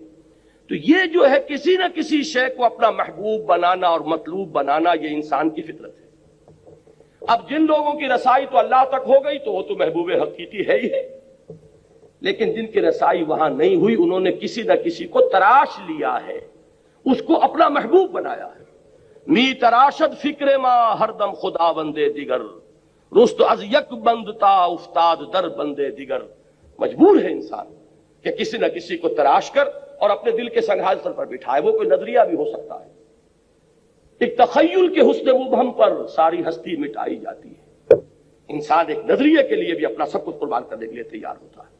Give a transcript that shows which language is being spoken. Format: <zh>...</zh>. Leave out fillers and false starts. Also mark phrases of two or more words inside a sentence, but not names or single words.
<ur>تو یہ جو ہے کسی نہ کسی شے کو اپنا محبوب بنانا اور مطلوب بنانا، یہ انسان کی فطرت ہے۔ اب جن لوگوں کی رسائی تو اللہ تک ہو گئی تو وہ تو محبوب حقیقی ہے ہی ہے، لیکن جن کی رسائی وہاں نہیں ہوئی انہوں نے کسی نہ کسی کو تراش لیا ہے، اس کو اپنا محبوب بنایا ہے۔</ur> <fa>می تراشد فکر ما ہر دم خدا بندے دیگر، رست از یک بندتا افتاد در بندے دیگر۔</fa> <ur>مجبور ہے انسان کہ کسی نہ کسی کو تراش کر اور اپنے دل کے سنگھاصل پر بٹھائے، وہ کوئی نظریہ بھی ہو سکتا ہے۔ ایک تخیل کے حسن مبہم پر ساری ہستی مٹائی جاتی ہے۔ انسان ایک نظریے کے لیے بھی اپنا سب کچھ قربان کرنے کے لیے تیار ہوتا ہے۔</ur>